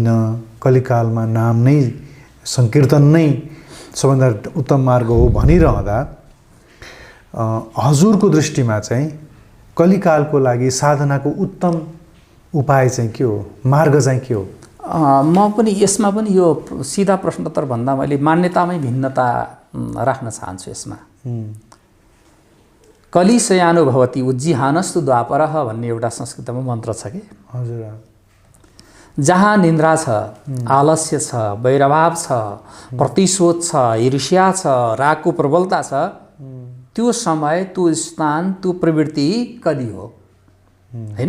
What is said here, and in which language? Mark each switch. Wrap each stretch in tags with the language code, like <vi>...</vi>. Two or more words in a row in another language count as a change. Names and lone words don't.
<ne>कलिकालमा नाम नै सङ्कीर्तन नै सबभन्दा उत्तम मार्ग हो भनिरहँदा हजुरको दृष्टिमा चाहिँ कलिकालको लागि साधनाको उत्तम उपाय चाहिँ के हो, मार्ग चाहिँ के हो? म पनि यसमा पनि यो सिधा प्रश्नोत्तर भन्दा मैले मान्यतामै भिन्नता राख्न चाहन्छु। यसमा</ne> <sa>कलिशयानो भवति उज्जिहानस्तु द्वापरः</sa> <ne>भन्ने एउटा संस्कृतमा मन्त्र छ कि हजुर। जहाँ निन्द्रा छ, आलस्य छ, वैरभाव छ, प्रतिशोध छ, ईर्ष्या छ, रागको प्रबलता छ, त्यो समय त्यो स्थान त्यो प्रवृत्ति कलि हो होइन।</ne>